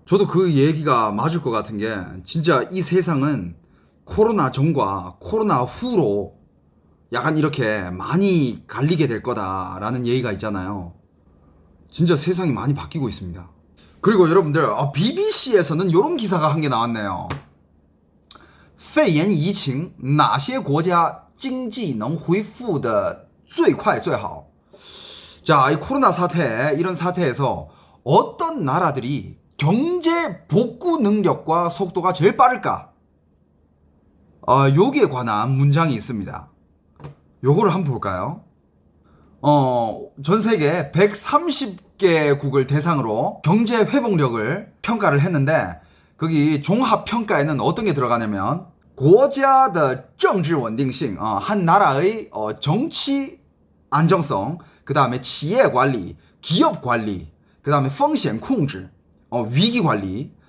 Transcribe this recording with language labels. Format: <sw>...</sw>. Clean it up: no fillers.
<ko>저도 그 얘기가 맞을 것 같은 게, 진짜 이 세상은 코로나 전과 코로나 후로 약간 이렇게 많이 갈리게 될 거다라는 얘기가 있잖아요. 진짜 세상이 많이 바뀌고 있습니다. 그리고 여러분들, BBC에서는 이런 기사가 한 개 나왔네요.</ko> <zh>肺炎疫情哪些国家经济能恢复的最快最好?</zh> <ko>자, 이 코로나 사태, 이런 사태에서 어떤 나라들이 경제 복구 능력과 속도가 제일 빠를까? 여기에 관한 문장이 있습니다. 요거를 한번 볼까요? 전 세계 130개국을 대상으로 경제 회복력을 평가를 했는데, 거기 종합 평가에는 어떤 게 들어가냐면</ko> <zh>国家的政治稳定性,</zh> <ko>한 나라의 정치 안정성, 그 다음에 企业管理, 기업 관리, 그 다음에 风险控制, 위기 관리,</ko>